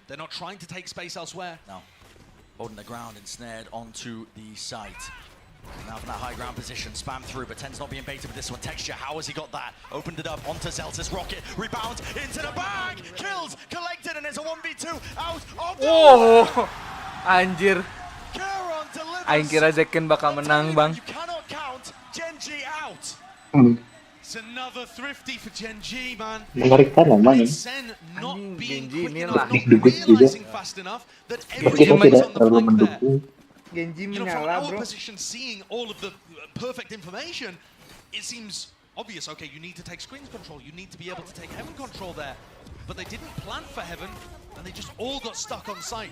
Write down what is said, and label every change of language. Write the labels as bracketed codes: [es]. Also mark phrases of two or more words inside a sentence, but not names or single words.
[en] They're not trying to take space elsewhere. No. Holding the ground and snared onto the site. Now from that high ground position, spam through, but Ten's not being baited with this one. Texture, how has he got that? Opened it up onto Zelsis, rocket, rebound into the bag, kills, collected, and there's a 1v2 out of the [id] Oh, anjir. Aing kira Zekken bakal menang, Bang. [en] You cannot count Gen G out. It's another thrifty for Gen G, man. [id] Menarik memang ini. [en] Sen not being [id] Genji [en] quick [id] ini [en] enough, [id] lah. [en] not realizing fast enough that everyone is on the flank there. [id] Genji [en] You know, from [id] menyala, [en] our [id] bro. [en] position, seeing all of the perfect information, it seems obvious. Okay, you need to take screens control. You need to be able to take heaven control there. But they didn't plan for heaven, and they just all got stuck on site.